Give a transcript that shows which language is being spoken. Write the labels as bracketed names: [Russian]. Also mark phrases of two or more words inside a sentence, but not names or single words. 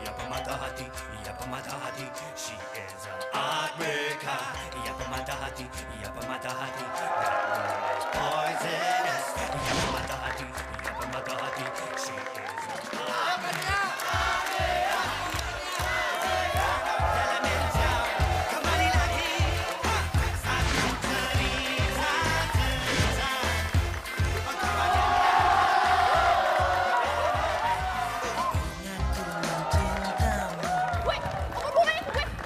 [Malay] pemata hati, ia pemata hati. [English] She is a heartbreaker. [Malay] Ia pemata hati, ia pemata hati. [English] That woman is poisonous. [Malay] Ia pemata hati, ia pemata hati. [English] She is a heartbreaker. [Indonesian] Kembali lagi. Satu cerita. Gue, apa bunganya gue?